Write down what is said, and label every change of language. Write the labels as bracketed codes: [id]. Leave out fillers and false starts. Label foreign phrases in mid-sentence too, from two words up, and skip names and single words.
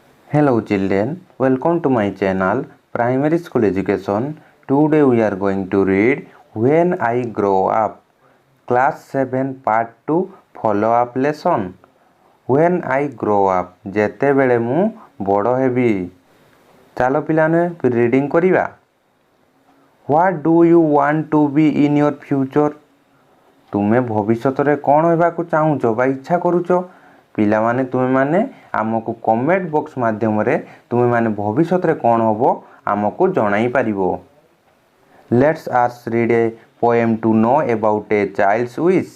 [en] Hello children, welcome to my channel Primary School Education. Today we are going to read When I Grow Up. Class 7 Part 2 Follow Up Lesson. When I Grow Up. [or] ଯେତେବେଳେ ମୁଁ ବଡ଼ ହେବି। ଚାଲ ପିଲାମାନେ ରିଡ଼ିଂ କରିବା। [en] What do you want to be in your future? [or] ତୁମେ ଭବିଷ୍ୟତରେ କ'ଣ ହେବାକୁ ଚାହୁଁଛ ବା ଇଚ୍ଛା କରୁଛ? ପିଲାମାନେ ତୁମେମାନେ ଆମକୁ [en] comment box [or] ମାଧ୍ୟମରେ ତୁମେମାନେ ଭବିଷ୍ୟତରେ କ'ଣ ହେବ ଆମକୁ ଜଣାଇ ପାରିବ। [en] let's us read a poem to know about a child's wish.